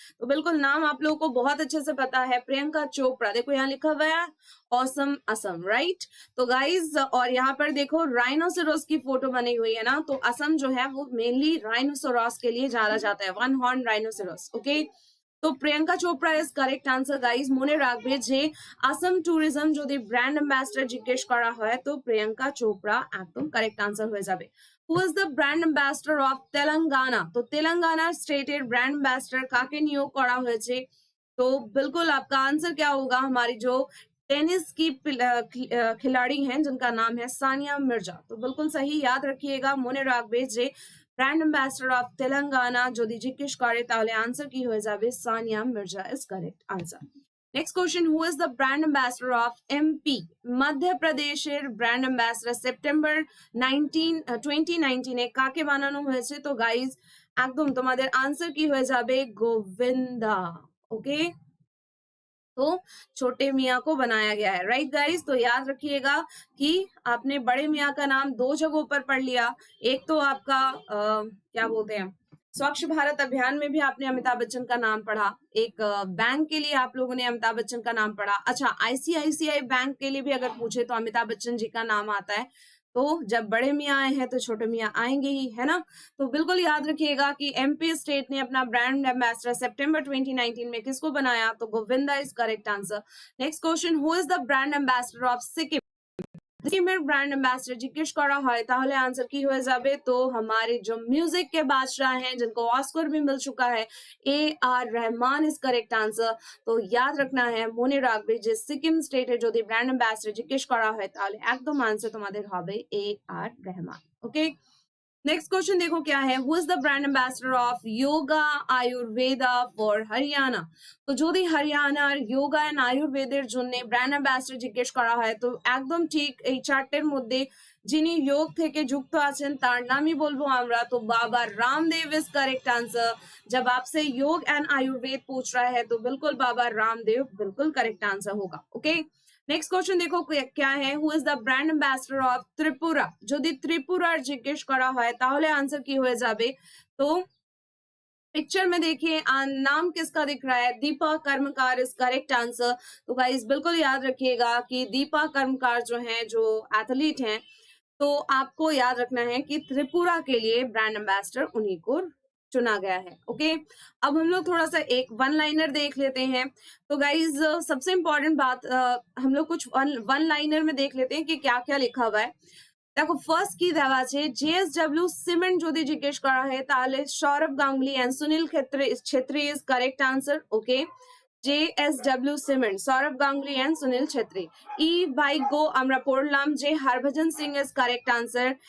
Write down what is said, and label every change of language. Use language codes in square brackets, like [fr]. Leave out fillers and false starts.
[hi] तो बिल्कुल नाम आप लोगों को बहुत अच्छे से पता है, प्रियंका चोपड़ा। देखो यहाँ लिखा हुआ है ऑसम असम, राइट। तो गाइज और यहाँ पर देखो राइनोसेरोस की फोटो बनी हुई है ना, तो असम जो है वो मेनली राइनोसेरोस के लिए जाना जाता है, वन हॉर्न राइनोसेरोस। ओके, तो Priyanka Chopra is correct answer guys. [bn] মনে রাখবে যে असम टूरिज्म যদি ব্র্যান্ড অ্যাম্বাসেডর জিজ্ঞেস করা হয় তো প্রিয়ঙ্কা চোপড়া একদম কারেক্ট আনসার হয়ে যাবে। [en] Who is the brand ambassador of Telangana. [bn] তো তেলেঙ্গানা স্টেটের ব্র্যান্ড অ্যাম্বাসেডর কাকে নিয়োগ করা হয়েছে, [hi] तो बिल्कुल आपका आंसर क्या होगा, हमारी जो टेनिस की खिलाड़ी हैं जिनका नाम है सानिया मिर्जा। तो बिल्कुल सही याद रखिएगा, [bn] মনে রাখবে যে ব্র্যান্ড অ্যাম্বাসেডর অফ তেলেঙ্গানা যদি জিজ্ঞেস করে তাহলে আনসার কি হয়ে যাবে, Sania Mirza is correct answer. Next question, [en] Who is the brand ambassador of MP. [bn] মধ্যপ্রদেশের ব্র্যান্ড অ্যাম্বাসেডর সেপ্টেম্বর 2019 কাকে বানানো হয়েছে। তো গাইজ একদম তোমাদের আনসার কি হয়ে যাবে গোविंदा। [hi] ওকে, तो छोटे मियाँ को बनाया गया है, राइट गाइस। तो याद रखिएगा कि आपने बड़े मियाँ का नाम दो जगहों पर पढ़ लिया। एक तो आपका क्या बोलते हैं, स्वच्छ भारत अभियान में भी आपने अमिताभ बच्चन का नाम पढ़ा, एक बैंक के लिए आप लोगों ने अमिताभ बच्चन का नाम पढ़ा। अच्छा, आईसीआईसीआई बैंक के लिए भी अगर पूछे तो अमिताभ बच्चन जी का नाम आता है। तो जब बड़े मियाँ आए हैं तो छोटे मियाँ आएंगे ही, है ना। तो बिल्कुल याद रखिएगा कि एमपी स्टेट ने अपना ब्रांड एम्बेसडर सितंबर 2019 में किसको बनाया, तो Govinda is correct answer. Next question, [en] Who is the brand ambassador of Sikkim. [bn] সিকিমের ব্র্যান্ড অ্যাম্বাসেডর জিজ্ঞেস করা হয় তাহলে आंसर কি হয়ে যাবে, [hi] तो हमारे जो म्यूजिक के बादशाह हैं जिनको ऑस्कर भी मिल चुका है, A R Rahman is correct answer. तो याद रखना है [bn] মনে রাখবে যে সিকিম স্টেটের যদি ব্র্যান্ড অ্যাম্বাসেডর জিজ্ঞেস করা হয় তাহলে একদম आंसर তোমাদের হবে A R Rahman. [hi] Okay, next question देखो क्या है, [en] Who is the brand ambassador of yoga Ayurveda for Haryana. [bn] তো যদি হরিয়ানার যোগা এন্ড আয়ুর্বেদের জন্য ব্র্যান্ড অ্যাম্বাসেডর জিজ্ঞেস করা হয় তো একদম ঠিক এই চারটের মধ্যে যিনি যোগ থেকে যুক্ত আছেন তার নামই বলবো আমরা, [hi] तो Baba Ramdev is correct answer. जब आपसे योग एंड आयुर्वेद पूछ रहा है तो बिल्कुल बाबा रामदेव बिल्कुल करेक्ट आंसर होगा। ओके, नेक्स्ट क्वेश्चन देखो क्या है, [en] Who is the brand ambassador of Tripura. [bn] যদি ত্রিপুরার জিজ্ঞেস করা হয় তাহলে आंसर কি হয়ে যাবে, [hi] तो पिक्चर में देखिए नाम किसका दिख रहा है, दीपा कर्मकार इज करेक्ट आंसर। तो गाइस बिल्कुल याद रखिएगा कि दीपा कर्मकार जो हैं, जो एथलीट हैं, तो आपको याद रखना है कि त्रिपुरा के लिए ब्रांड एम्बेसडर उन्हीं को चुना गया है। ओके, अब हम लोग थोड़ा सा एक वन लाइनर देख लेते हैं। तो गाइज सबसे इंपॉर्टेंट बात हम लोग कुछ वन लाइनर में देख लेते हैं कि क्या क्या लिखा हुआ है। [bn] দেখো ফার্স্ট কি দেওয়া আছে, জেএসডব্লিউ সিমেন্ট যদি জিজ্ঞেস করা হয় তাহলে Sourav Ganguly and Sunil Chhetri is correct answer. Okay, JSW cement Sourav Ganguly and Sunil Chhetri. E bike গো আমরা পড়লাম যে Harbhajan Singh is correct answer.